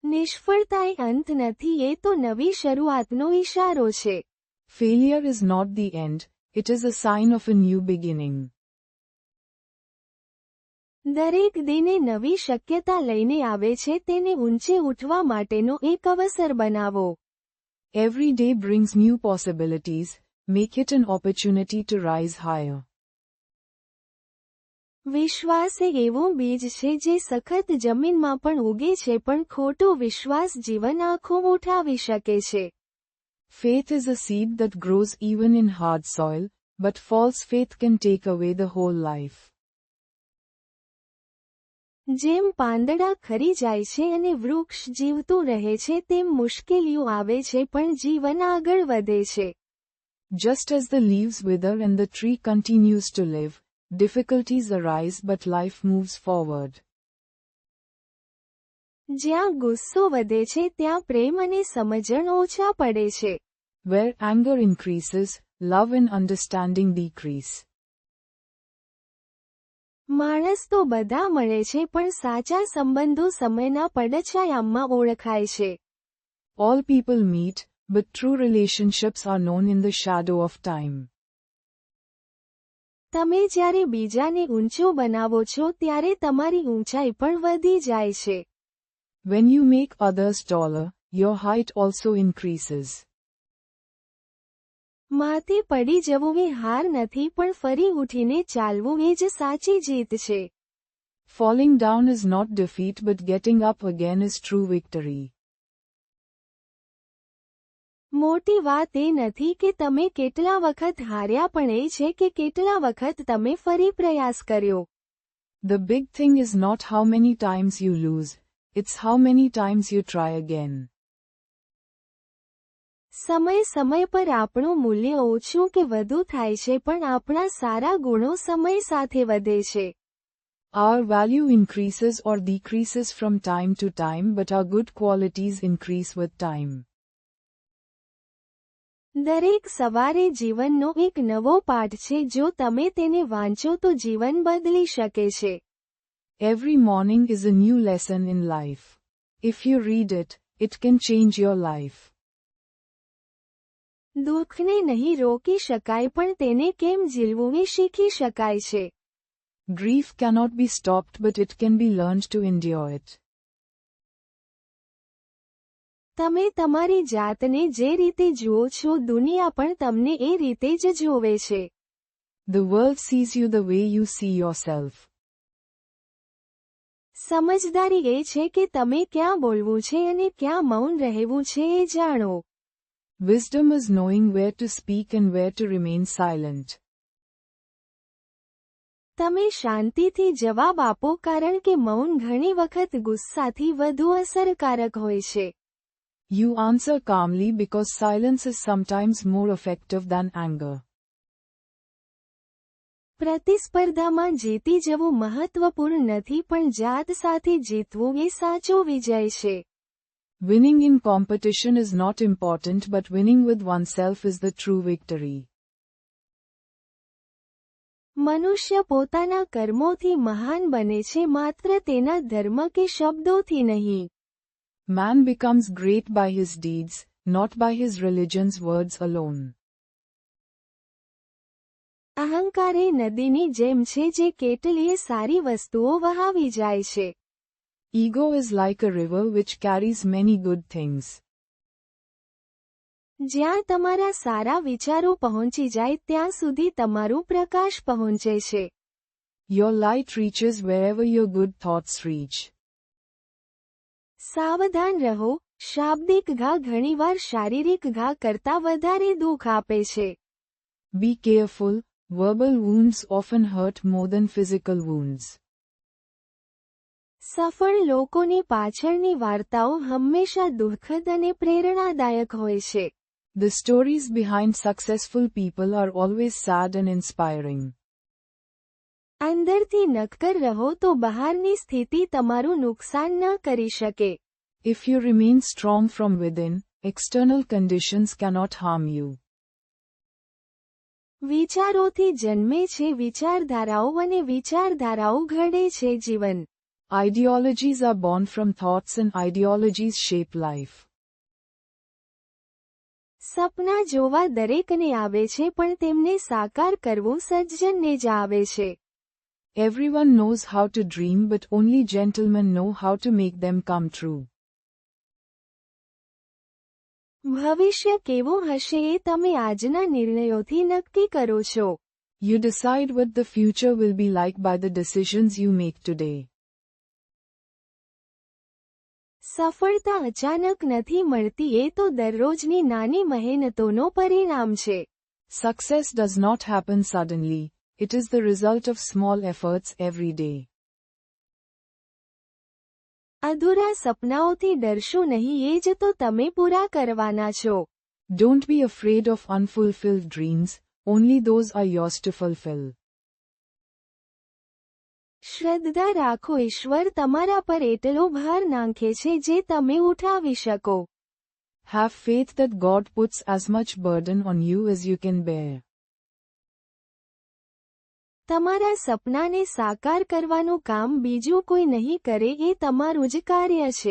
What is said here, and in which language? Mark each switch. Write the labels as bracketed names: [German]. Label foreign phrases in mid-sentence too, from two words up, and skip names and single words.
[Gujarati] નિષ્ફળતાએ અંત નથી, એ તો નવી શરૂઆતનો ઇશારો છે. [English] Failure is not the end, it is a sign of a new beginning. [Gujarati] દરેક દિને નવી શક્યતા લઈને આવે છે, તેને ઊંચે ઉઠવા માટેનો એક અવસર બનાવો. [English] Every day brings new possibilities, make it an opportunity to rise higher. [Gujarati] વિશ્વાસ એ એવું બીજ છે જે સખત જમીનમાં પણ ઉગે છે, પણ ખોટો વિશ્વાસ જીવન આખું ઉઠાવી શકે છે. [English] Faith is a seed that grows even in hard soil, but false faith can take away the whole life. [Gujarati] જેમ પાંદડા ખરી જાય છે અને વૃક્ષ જીવતું રહે છે, તેમ મુશ્કેલીઓ આવે છે પણ જીવન આગળ વધે છે. [English] Just as the leaves wither and the tree continues to live, difficulties arise but life moves forward. [Gujarati] જ્યાં ગુસ્સો વધે છે ત્યાં પ્રેમ અને સમજણ ઓછા પડે છે. [English] Where anger increases, love and understanding decrease. [Gujarati] માણસ તો બધા મળે છે, પણ સાચા સંબંધો સમયના પડછાયામાં ઓળખાય છે. [English] All people meet, but true relationships are known in the shadow of time. [Gujarati] તમે જ્યારે બીજાને ઊંચો બનાવો છો ત્યારે તમારી ઊંચાઈ પણ વધી જાય છે. [English] When you make others taller, your height also increases. [Gujarati] માથે પડી જવું એ હાર નથી, પણ ફરી ઉઠીને ચાલવું એ જ સાચી જીત છે. [English] Falling down is not defeat but getting up again is true victory. [Gujarati] મોટી વાત એ નથી કે તમે કેટલા વખત હાર્યા, પણ એ છે કે કેટલા વખત તમે ફરી પ્રયાસ કર્યો. [English] The big thing is not how many times you lose, it's how many times you try again. [Gujarati] સમય સમય પર આપણું મૂલ્ય ઓછું કે વધુ થાય છે, પણ આપણા સારા ગુણો સમય સાથે વધે છે. [English] Our value increases or decreases from time to time, but our good qualities increase with time. [Gujarati] દરેક સવારે જીવનનો એક નવો પાઠ છે, જો તમે તેને વાંચો તો જીવન બદલી શકે છે. [English] Every morning is a new lesson in life. If you read it, it can change your life. [Gujarati] દુઃખને નહીં રોકી શકાય, પણ તેને કેમ ઝીલવું એ શીખી શકાય છે. [English] Grief cannot be stopped but it can be learned to endure it. [Gujarati] તમે તમારી જાતને જે રીતે જુઓ છો, દુનિયા પણ તમને એ રીતે જ જોવે છે. [English] The world sees you the way you see yourself. [Gujarati] સમજદારી એ છે કે તમે ક્યાં બોલવું છે અને ક્યાં મૌન રહેવું છે એ જાણો. [English] Wisdom is knowing where to speak and where to remain silent. [Gujarati] તમે શાંતિથી જવાબ આપો, કારણ કે મૌન ઘણી વખત ગુસ્સાથી વધુ અસરકારક હોય છે. [English] You answer calmly because silence is sometimes more effective than anger. [Gujarati] પ્રતિસ્પર્ધામાં જીતી જવું મહત્વપૂર્ણ નથી, પણ જાત સાથે જીતવું એ સાચો વિજય છે. [English] Winning in competition is not important but winning with oneself is the true victory. [Gujarati] મનુષ્ય પોતાના કર્મોથી મહાન બને છે, માત્ર તેના ધર્મ કે શબ્દોથી નહીં. [English] Man becomes great by his deeds, not by his religion's words alone. [Gujarati] અહંકાર એ નદીની જેમ છે જે કેટલીય સારી વસ્તુઓ વહાવી જાય છે. [English] Ego is like a river which carries many good things. [Gujarati] જ્યાં તમારા સારા વિચારો પહોંચી જાય ત્યાં સુધી તમારું પ્રકાશ પહોંચે છે. [English] Your light reaches wherever your good thoughts reach. [Gujarati] સાવધાન રહો, શાબ્દિક ઘા ઘણીવાર શારીરિક ઘા કરતા વધારે દુઃખ આપે છે. [English] Be careful, verbal wounds often hurt more than physical wounds. [Gujarati] સફળ લોકોની પાછળની વાર્તાઓ હંમેશા દુઃખદ અને પ્રેરણાદાયક હોય છે. [English] The stories behind successful people are always sad and inspiring. [Gujarati] અંદરથી નક્કર રહો તો બહારની સ્થિતિ તમારું નુકસાન ન કરી શકે. [English] If you remain strong from within, external conditions cannot harm you. [Gujarati] વિચારોથી જન્મે છે વિચારધારાઓ અને વિચારધારાઓ ઘડે છે જીવન. [English] Ideologies are born from thoughts and ideologies shape life. [Gujarati] સપના જોવા દરેકને આવે છે પણ તેમને સાકાર કરવું સજ્જનને જ આવે છે. [English] Everyone knows how to dream, but only gentlemen know how to make them come true. [Gujarati] ભવિષ્ય કેવું હશે એ તમે આજના નિર્ણયોથી નક્કી કરો છો. [English] You decide what the future will be like by the decisions you make today. [Gujarati] સફળતા અચાનક નથી મળતી એ તો દરરોજની નાની મહેનતોનો પરિણામ છે. [English] Success does not happen suddenly, it is the result of small efforts every day. [Gujarati] અધૂરા સપનાઓથી ડરશો નહીં, એ જ તો તમે પૂરા કરવાના છો. [English] Don't be afraid of unfulfilled dreams, only those are yours to fulfill. [Gujarati] શ્રદ્ધા રાખો, ઈશ્વર તમારા પર એટલો ભાર નાંખે છે જે તમે ઉઠાવી શકો. [English] Have faith that God puts as much burden on you as you can bear. [Gujarati] તમારા સપનાને સાકાર કરવાનું કામ બીજું કોઈ નહીં કરે, એ તમારું જ કાર્ય છે.